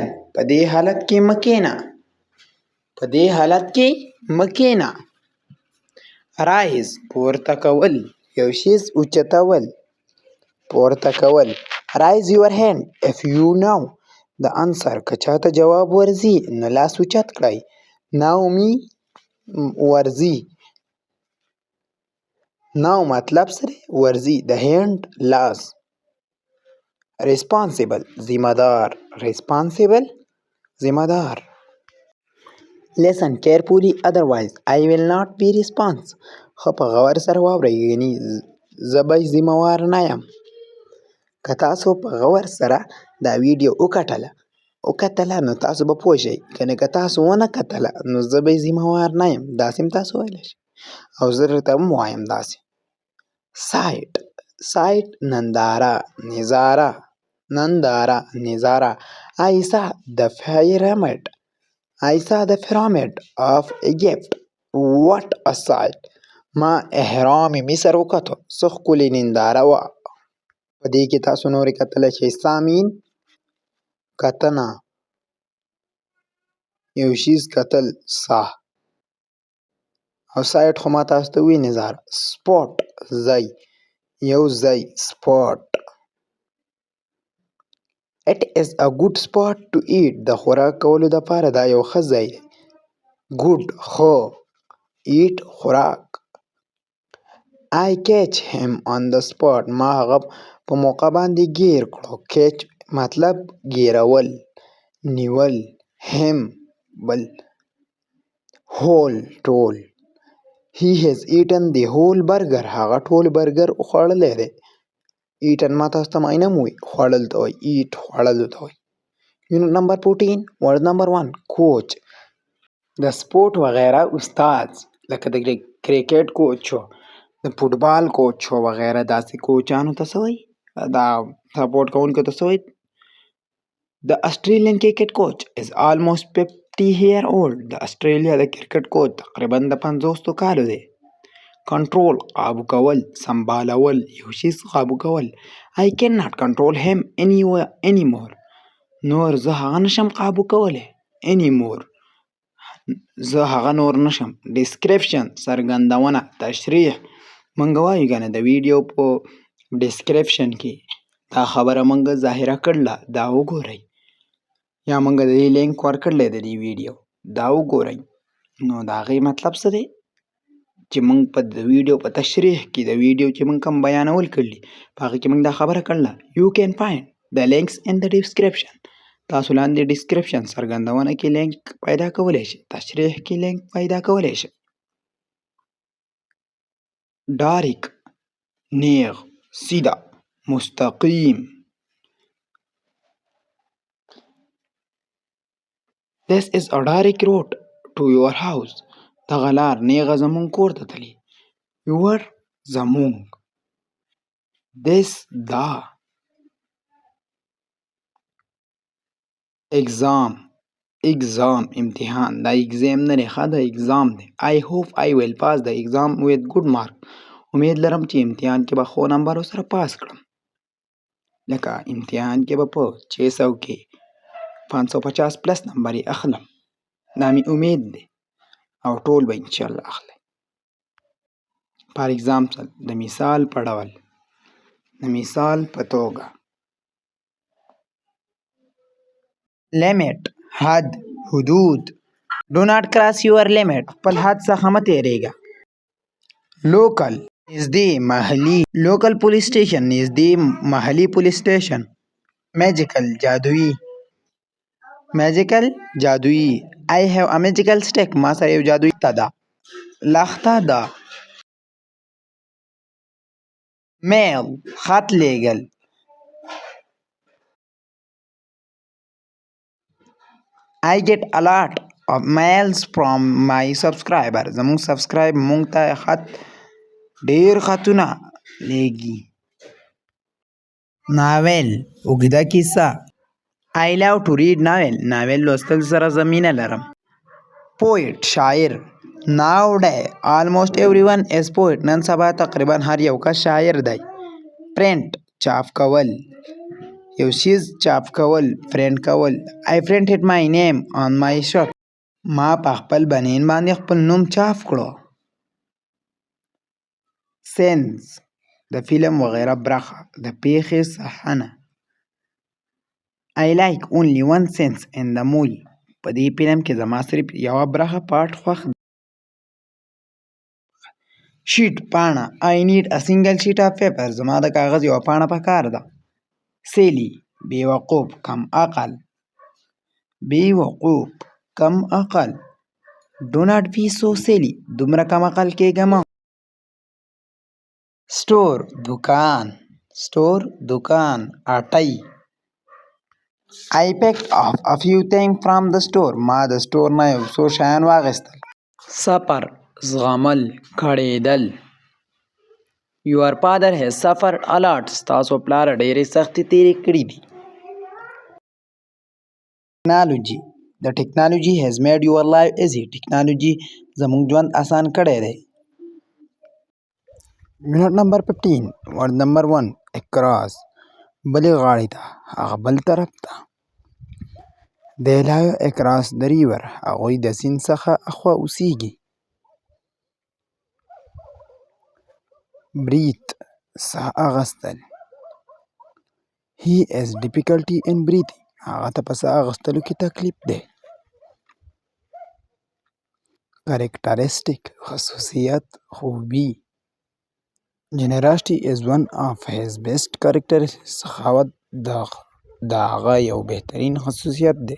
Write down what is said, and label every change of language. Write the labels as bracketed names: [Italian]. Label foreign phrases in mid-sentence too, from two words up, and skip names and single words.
[Pashto] په دې حالت کې مه کښېنه. په دې حالت کې مه کښېنه. Rise پورته کول یو شیز اوچتول. پورته کول. [English] Raise your hand if you know the answer. [Pashto] که چاته جواب ورځي نو لاس اوچت کړئ. [English] Now me [Pashto] ورځي. Now مطلب سره ورځي. [English] The hand [Pashto] لاس. Responsible ذمہ دار. Responsible ذمہ دار. [English] Listen carefully otherwise I will not be responsible. [Pashto] ښه په غور سره واورئ یعنی زه به ذمه وار نه یم. که تاسو په غور سره دا ویډیو وکتله نو تاسو به پوه شئ. که تاسو ونه کتله نو زه به ذمه وار نه یم. داسې هم تاسو ویلی شئ او زه درته هم وایم داسې. Sight ننداره نظاره. ننداره نظاره. [English] I saw the pyramid. I saw the pyramid of Egypt. What a sight. [Pashto] ما اهرام مصر وکتو. څه ښکلې ننداره وه. په دې کې تاسو نورې کتلی شئ. سامین کتنه یو شیز کتل سا. او سایټ خو ما تاسو ته وویل نظاره. سپوټ ځای یو ځای سپوټ. It is a good spot to eat. د خوراک کولو دپاره دا یو ښه ځای دی. Good ښه. Eat خوراک. I catch him on the spot. ما هغه په موقع باندې ګیر کړو. Catch مطلب ګیرول نیول. Him بل. Whole ټول. He has eaten the whole burger. هغه ټول برګر خوړلی دی. Eaten ما تاسو ته معنی هم ووایي خوړل ته وایي. Eat خوړلو ته وایي. [English] Unit number 14 word number 1 coach. [Pashto] د سپورټ وغیره استاد لکه د کرکټ کوچ شو د فوټبال کوچ شو وغیره داسې کوچانو ته څه وایي دا سپورټ کوونکو ته څه وایي. د استریلیان کرکټ کوچ [English] is almost 50 year old. [Pashto] د استرالیا د کرکټ کوچ تقریبا د 50 کالو دی. کنټرول قابو کول سمبالول یو شیز قابو کول. [English] I cannot control him anymore. [Pashto] نور زه هغه نشم قابو کولی. anymore زه هغه نور نشم. description څرګندونه تشریح. موږ وایو کنه د ویډیو په ډسکرپشن کې دا خبره موږ ظاهره کړله دا وګورئ یا موږ د دې لینک ورکړلی د دې ویډیو دا وګورئ. نو د هغې مطلب څه دی چې موږ په د ویډیو په تشریح کې د ویډیو چې موږ کوم بیانول کړلي په هغې کې موږ دا خبره کړله. [English] You can find the links in the description. [Pashto] تاسو لاندې ډسکرپشن څرګندونه کې لینک پیدا کولی شئ. تشریح کې لینک پیدا کولی شئ. ډاریک نیغ سیده مستقیم. [English] This is a direct road to your house. [Pashto] دغه لار نیغه زمونږ کور ته تلي. Your زمونږ. This دا. exam exam امتحان دا exam نه دی ښه دا exam دی. [English] I hope I will pass the exam with good mark. [Pashto] امید لرم چې امتحان کې به ښو نمبرو سره پاس کړم. لکه امتحان کې به په 600 کې 550 پلس نمبر یې اخلم. دا مې امید دی او ټول به انشاءالله اخلي. [English] for example [Pashto] د مثال په ډول د مثال په توګه لیمټ حد حدود [English] do not cross your limit [Pashto] خپل حد څخه مه تیریږه. لوکل نږدې محلي لوکل پولیس سټیشن نږدې محلي پولیس سټیشن. میجیکل جادویي میجیکل جادویي [English] I have a magical stick [Pashto] ما سره یو جادویي لښته ده. لښته ده. میل خط لیږل [English] I get a lot of mails from my subscriber [Pashto] زموږ سبسکرایب مونږ ته ډیر خطونه لیږي. ناول اوږده کیسه [English] I love to read novel [Pashto] ناول لوستل سره زه مینه لرم. poet شاعر [English] nowadays almost everyone is poet [Pashto] نن سبا تقریبا هر یو کس شاعر دی. print چاپ کول یو شیز چاپ کول print کول [English] I printed my name on my shirt [Pashto] ما په خپل بنین باندې خپل نوم چاپ کړو. scenes د فلم وغیره برخه د پیښې صحنه [English] I like only one scene in the movie [Pashto] په دې فلم کې زما صرف یوه برخه پارت خوښ دی. شیټ پاڼه [English] I need a single sheet of paper [Pashto] زما د کاغذ یوه پاڼه پکار ده. silly بیوقوف کم عقل بیوقوف کم عقل [English] do not be so silly [Pashto] دومره کم عقل کېږه مه. store دکان store دکان اټی [English] I picked up a few things from the store [Pashto] ما د سټور نه یو څو شیان واخیستل. سفر زغمل کړېدل [English] Your father has suffered a lot [Pashto] ستاسو پلار ډېرې سختۍ تېرې کړې دي. ټکنالوجي [English] The technology has made your life easy [Pashto] ټکنالوجي زموږ ژوند آسان کړی دی. [English] Unit number 15 word number 1 across [Pashto] بلې غاړې ته هغه بل طرف ته. [English] They live across the river [Pashto] هغوی د سیند څخه اخوا اوسیږي. breathe ساه اخیستل [English] He has difficulty in breathing [Pashto] هغه ته په ساه اخیستلو کې تکلیف دی. characteristic خصوصیت خوبي [English] Generosity is one of his best characteristics [Pashto] سخاوت د هغه یو بهترین خصوصیت دی.